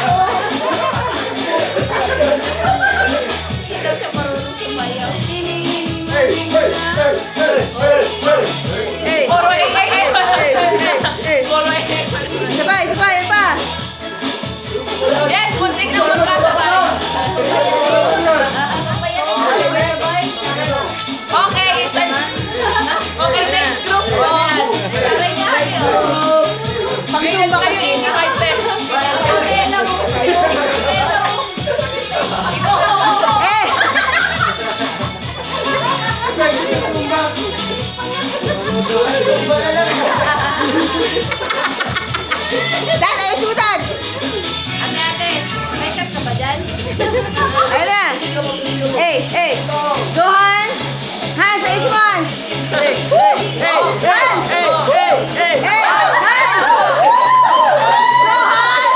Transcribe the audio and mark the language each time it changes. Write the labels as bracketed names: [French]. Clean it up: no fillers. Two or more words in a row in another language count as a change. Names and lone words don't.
[Filipino] Hindi daw siya marunong sumayaw. Puro Sabay, sabay, pa! Yes, muntik na magkasabay. [English] Okay, it's an... Okay, next group. [Filipino] Saray niya kayo. Ganyan kayo, [English] invite them. [Filipino] Dan, ayusin mo, Dan! Ate, ate, may cut ka ba dyan? Ayun na! Go, Hans! Hans, ayusin mo, Hans! Hans! Hans! Go, Hans!